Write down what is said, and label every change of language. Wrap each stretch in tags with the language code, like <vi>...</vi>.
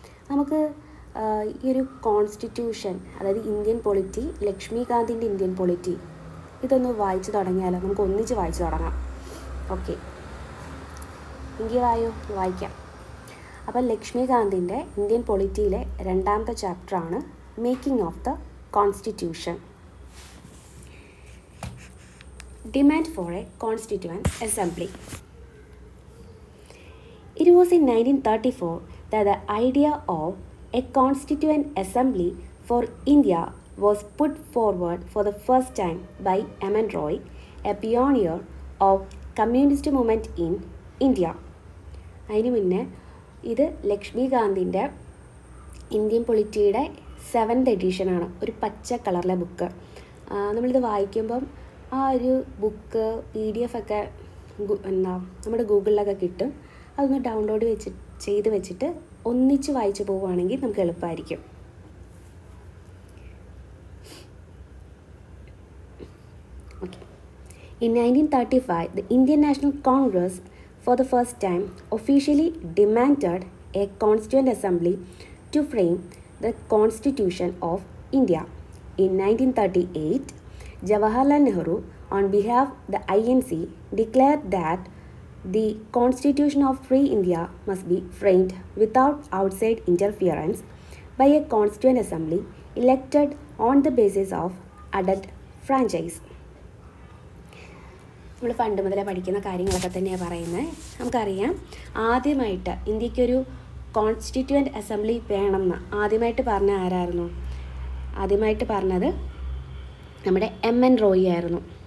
<ml>നമുക്ക് ഈ ഒരു കോൺസ്റ്റിറ്റ്യൂഷൻ, അതായത് ഇന്ത്യൻ പൊളിറ്റി, ലക്ഷ്മികാന്തിൻ്റെ ഇന്ത്യൻ പൊളിറ്റി, ഇതൊന്ന് വായിച്ച് തുടങ്ങിയാലോ. നമുക്ക് ഒന്നിച്ച് വായിച്ച് തുടങ്ങാം. ഓക്കെ, എങ്കിൽ വായിക്കാം. അപ്പം ലക്ഷ്മികാന്തിൻ്റെ ഇന്ത്യൻ പൊളിറ്റിയിലെ രണ്ടാമത്തെ ചാപ്റ്ററാണ് making of the constitution.</ml> <en>Demand for a Constituent Assembly. It was in 1934 that the idea of a Constituent Assembly for India was put forward for the first time by M.N. Roy, a pioneer of communist movement in India.</en> <ml>അതിന് മുന്നേ ഇത് ലക്ഷ്മികാന്തിൻ്റെ Indian പൊളിറ്റിയുടെ 7th എഡിഷനാണ്. ഒരു പച്ച കളറിലെ book. നമ്മളിത് വായിക്കുമ്പം ആ ഒരു ബുക്ക് PDF ഒക്കെ നമ്മുടെ ഗൂഗിളിലൊക്കെ കിട്ടും. അതൊന്ന് ഡൗൺലോഡ് ചെയ്ത് വെച്ചിട്ട് ഒന്നിച്ച് വായിച്ച് പോവുകയാണെങ്കിൽ നമുക്ക് എളുപ്പമായിരിക്കും. Okay.</ml> <en>In 1935, the Indian National Congress for the first time officially demanded a Constituent Assembly to frame the Constitution of India. In 1938, Jawaharlal Nehru, on behalf of the INC, declared that the Constitution of Free India must be framed without outside interference by a Constituent Assembly elected on the basis of adult franchise.</en> <ml>നമ്മൾ പണ്ട് മുതലേ പഠിക്കുന്ന കാര്യങ്ങളൊക്കെ തന്നെയാണ് പറയുന്നത്. നമുക്കറിയാം, ആദ്യമായിട്ട് ഇന്ത്യക്കൊരു constituent assembly വേണമെന്ന് ആദ്യമായിട്ട് പറഞ്ഞ ആരായിരുന്നു? ആദ്യമായിട്ട് പറഞ്ഞത് നമ്മുടെ M.N. റോയി ആയിരുന്നു.</ml>